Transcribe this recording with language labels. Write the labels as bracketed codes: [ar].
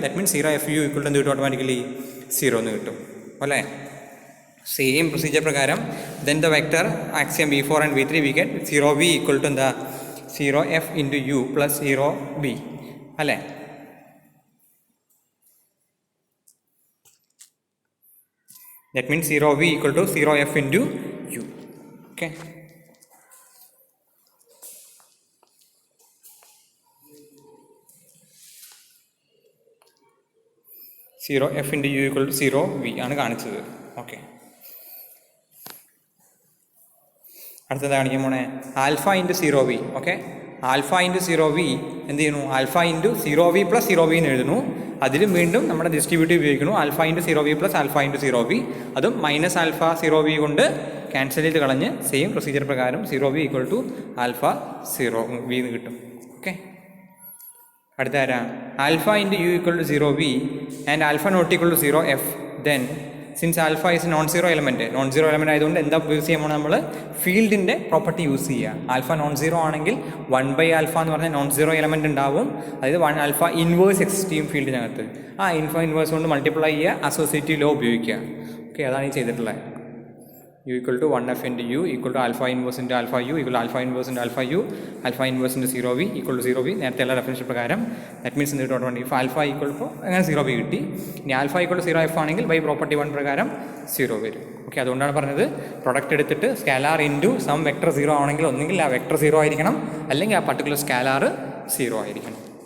[en] that means [ml] 0FU equal to എന്ത് കിട്ടും? Automatically 0 എന്ന് കിട്ടും, അല്ലേ? [en] Same procedure പ്രകാരം then the vector axiom V4 and V3 we get 0V equal to എന്താ 0F into U plus 0B, അല്ലേ? That means 0V equal to 0F into U. Okay. Zero F into U equal to 0V [ml] ആണ് കാണിച്ചത്. Okay, അടുത്തത് കാണിക്കാൻ പോണേ alpha into 0V. Okay, alpha into 0V എന്ത് ചെയ്യുന്നു? Alpha into 0V plus 0V എന്ന് എഴുതുന്നു. അതിലും വീണ്ടും നമ്മുടെ ഡിസ്ട്രിബ്യൂട്ടീവ് ഉപയോഗിക്കുന്നു. Alpha into 0V plus alpha into 0V, അതും മൈനസ് ആൽഫ 0V കൊണ്ട് ക്യാൻസൽ ചെയ്ത് കളഞ്ഞ് സെയിം പ്രൊസീജിയർ പ്രകാരം 0V equal to alpha 0V എന്ന് കിട്ടും. ഓക്കെ, അടുത്ത ആരാ? [en] Alpha into U equal to 0V and alpha not equal to 0F. Then since alpha is non zero element [ml] ആയതുകൊണ്ട് എന്താ യൂസ് ചെയ്യാൻ പോകണം? നമ്മൾ ഫീൽഡിൻ്റെ പ്രോപ്പർട്ടി യൂസ് ചെയ്യുക. ആൽഫ നോൺ സീറോ ആണെങ്കിൽ 1/α എന്ന് പറഞ്ഞാൽ നോൺ സീറോ എലമെൻറ്റ് ഉണ്ടാവും. അതായത് 1 ആൽഫ ഇൻവേഴ്സ് എക്സിസ്റ്റീം ഫീൽഡിനകത്ത് ആ ഇൻവേഴ്സ് കൊണ്ട് മൾട്ടിപ്ലൈ ചെയ്യുക, അസോസിയേറ്റീവ് ലോ ഉപയോഗിക്കുക. ഓക്കെ, അതാണ് ഈ ചെയ്തിട്ടുള്ളത്. [en] U equal to 1F into U equal to alpha inverse into alpha U equal to alpha inverse into alpha U, alpha inverse into 0V equal to 0V. [ml] നേരത്തെ എല്ലാ reference പ്രകാരം [en] that means [ml] എന്ത് കിട്ടും? If alpha equal to അങ്ങനെ 0V കിട്ടി. ഇനി alpha equal to 0F ആണെങ്കിൽ by property 1 പ്രകാരം 0 വരും. ഓക്കെ, അതുകൊണ്ടാണ് പറഞ്ഞത് പ്രൊഡക്റ്റ് എടുത്തിട്ട് സ്കാലാർ ഇൻറ്റു സം വെക്ടർ 0 ആണെങ്കിൽ ഒന്നെങ്കിൽ ആ വെക്ടർ 0 ആയിരിക്കണം, അല്ലെങ്കിൽ ആ പർട്ടിക്കുലർ സ്കാലാർ 0 ആയിരിക്കണം.